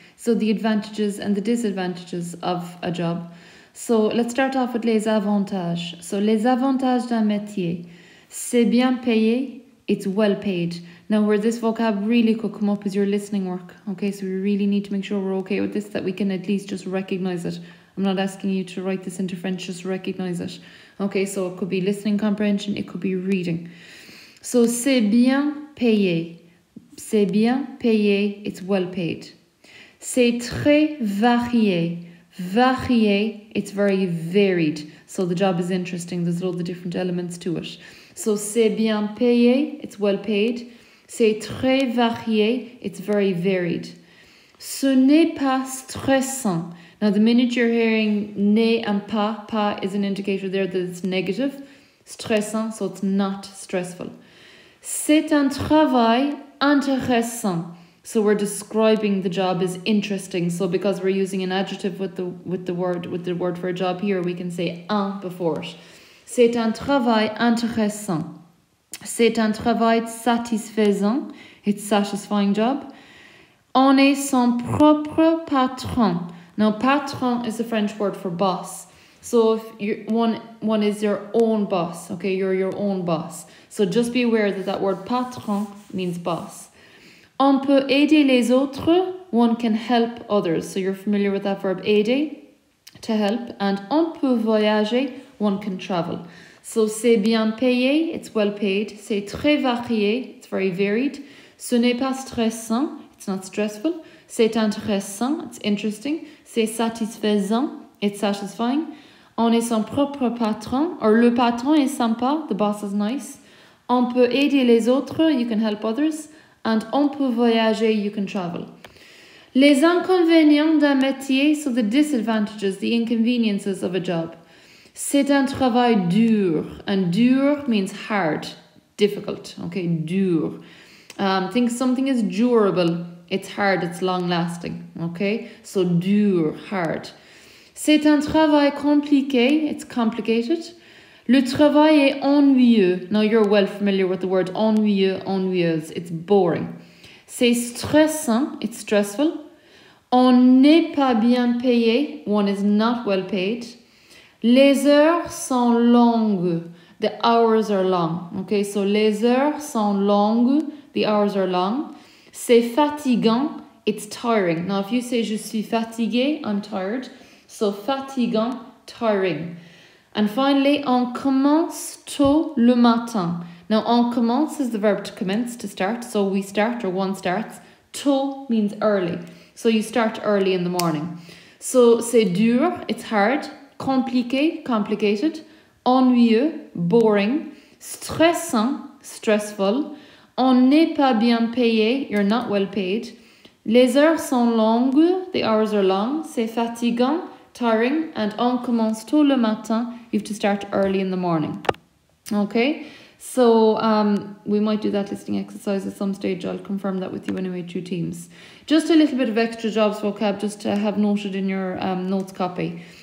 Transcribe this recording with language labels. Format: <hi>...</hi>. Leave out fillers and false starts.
<en>So the advantages and the disadvantages of a job. So let's start off with</en> <fr>les avantages. So les avantages d'un métier. C'est bien payé,</fr> <en>it's well paid. Now where this vocab really could come up is your listening work. Okay, so we really need to make sure we're okay with this, that we can at least just recognize it. I'm not asking you to write this into French, just recognize it. Okay, so it could be listening comprehension, it could be reading.</en> <fr>So c'est bien payé. C'est bien payé,</fr> <en>it's well paid.</en> <fr>C'est très varié. Varié,</fr> <en>it's very varied. So the job is interesting, there's loads of different elements to it. So</en> <fr>c'est bien payé,</fr> <en>it's well paid.</en> <fr>C'est très varié,</fr> <en>it's very varied.</en> <fr>Ce n'est pas stressant.</fr> <en>Now, the minute you're hearing ne and pas is an indicator there that it's negative. Stressant, so it's not stressful.</en> <fr>C'est un travail intéressant.</fr> <en>So we're describing the job as interesting. So because we're using an adjective with the word for a job here, we can say un before it.</en> <fr>C'est un travail intéressant. C'est un travail satisfaisant.</fr> <en>It's a satisfying job.</en> <fr>On est son propre patron.</fr> <en>Now, patron is the French word for boss. So if one is your own boss, okay, you're your own boss. So just be aware that word patron means boss.</en> <fr>On peut aider les autres,</fr> <en>one can help others. So you're familiar with that verb aider, to help. And</en> <fr>on peut voyager,</fr> <en>one can travel. So</en> <fr>c'est bien payé,</fr> <en>it's well paid.</en> <fr>C'est très varié,</fr> <en>it's very varied.</en> <fr>Ce n'est pas stressant,</fr> <en>it's not stressful.</en> <fr>C'est intéressant,</fr> <en>it's interesting.</en> <fr>C'est satisfaisant,</fr> <en>it's satisfying.</en> <fr>On est son propre patron, or le patron est sympa,</fr> <en>the boss is nice.</en> <fr>On peut aider les autres,</fr> <en>you can help others. And</en> <fr>on peut voyager,</fr> <en>you can travel.</en> <fr>Les inconvénients d'un métier,</fr> <en>so the disadvantages, the inconveniences of a job.</en> <fr>C'est un travail dur,</fr> <en>and dur means hard, difficult, okay, dur. Think something is durable. It's hard, it's long-lasting, okay?</en> <fr>So dur, hard. C'est un travail compliqué,</fr> <en>it's complicated.</en> <fr>Le travail est ennuyeux.</fr> <en>Now you're well familiar with the word ennuyeux, ennuyeuse. It's boring.</en> <fr>C'est stressant,</fr> <en>it's stressful.</en> <fr>On n'est pas bien payé,</fr> <en>one is not well paid.</en> <fr>Les heures sont longues,</fr> <en>the hours are long. Okay, so</en> <fr>les heures sont longues,</fr> <en>the hours are long.</en> <fr>C'est fatigant,</fr> <en>it's tiring. Now, if you say</en> <fr>je suis fatigué,</fr> <en>I'm tired.</en> <fr>So fatigant, tiring.</fr> <en>And finally,</en> <fr>on commence tôt le matin.</fr> <en>Now, on commence is the verb to commence, to start. So we start, or one starts. Tôt means early. So you start early in the morning. So</en> <fr>c'est dur,</fr> <en>it's hard. Compliqué, complicated. Ennuyeux, boring. Stressant, stressful.</en> <fr>On n'est pas bien payé,</fr> <en>you're not well paid.</en> <fr>Les heures sont longues,</fr> <en>the hours are long.</en> <fr>C'est fatigant, tiring.</fr> <en>And</en> <fr>on commence tôt le matin,</fr> <en>you have to start early in the morning. Okay, so we might do that listening exercise at some stage. I'll confirm that with you anyway through Teams. Just a little bit of extra jobs vocab just to have noted in your notes copy.</en>